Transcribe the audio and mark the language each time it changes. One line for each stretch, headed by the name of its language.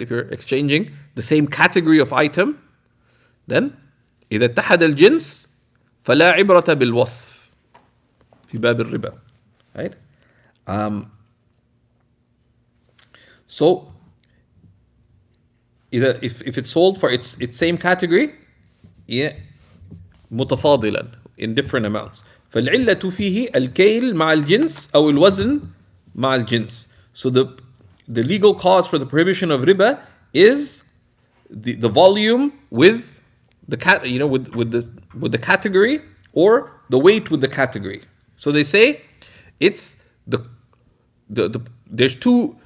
English: If you're exchanging the same category of item, then
Arabic: إذا اتحد الجنس فلا عبرة بالوصف في باب الربا.
English: Right? So either if it's sold for its same category, متفاضلا, in different amounts.
Arabic: فالعلة فيه الكيل مع الجنس أو الوزن مع الجنس.
English: So the legal cause for the prohibition of riba is the volume with the with the category, or the weight with the category. So they say it's there's two.